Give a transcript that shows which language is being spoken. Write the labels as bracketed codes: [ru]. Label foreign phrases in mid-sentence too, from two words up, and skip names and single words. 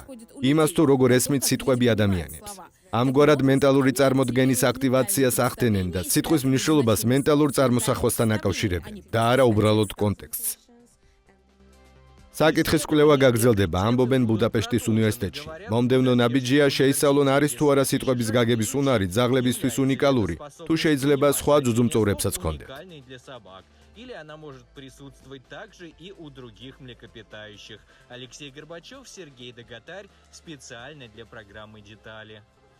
[ka] იმას თუ როგორ ესმით სიტყვები ადამიანებს. ამგვარად მენტალური წარმოდგენის აქტივაციას ახდენენ და სიტყვის მნიშვნელობას მენტალურ წარმოსახვასთან აკავშირებენ და არა უბრალოდ კონტექსტს. საკითხის კვლევა გაგრძელდება, ამბობენ ბუდაპეშტის უნივერსიტეტში. მომდევნო ნაბიჯია შეისწავლონ არის თუ არა სიტყვების გაგების უნარი ძაღლებისთვის უნიკალური, თუ შეიძლება სხვა ძუძუმწოვრებსაც ჰქონდეთ. [ru] Или она может присутствовать также и у других млекопитающих. Алексей Горбачев, Сергей Дагатарь, специально для программы «Детали».